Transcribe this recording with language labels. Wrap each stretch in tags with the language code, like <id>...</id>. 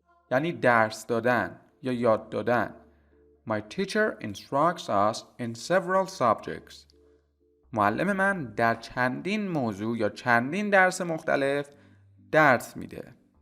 <fa>یعنی درس دادن یا یاد دادن.</fa> <en>My teacher instructs us in several subjects.</en> <fa>معلم من در چندین موضوع یا چندین درس مختلف درس میده.</fa>